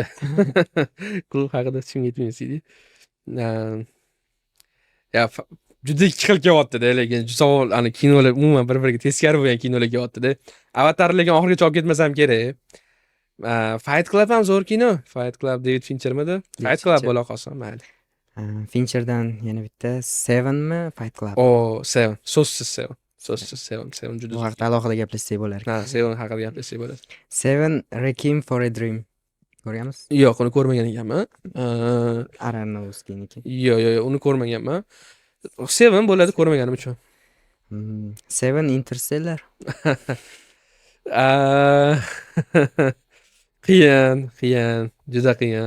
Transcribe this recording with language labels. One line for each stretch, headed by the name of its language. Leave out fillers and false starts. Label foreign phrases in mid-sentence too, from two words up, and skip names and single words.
Uzbek: Klub haqida hech kimga aytmaysiz edi. Ya juda ikki xil kelyapti-da, lekin savol ani kinolar umuman bir-biriga teskari bo'lgan kinolar kelyapti-da. Avatar lekin oxirigacha olib ketmasam kerak. Fight Club ham zo'r kino. Fight Club David Finchermidi? Fight Club bo'la qolsin, mayli. Fincherdan yana bitta Sevenmi? Fight Club. Seven. So'zsiz Seven. So'zsiz Seven. Seven juda Bu zo'r. haqida alohida gaplashsak bo'lar. Ha, Seven haqida gaplashsak bo'ladi. Seven Requiem for a Dream. Ko'rganmiz? Yo'q, uni ko'rmagan ekanman. Aronofsky'niki. Yo'q, uni ko'rmaganman. Seven bo'ladi ko'rmaganim uchun. Seven Interstellar. Qiyin, juda qiyin.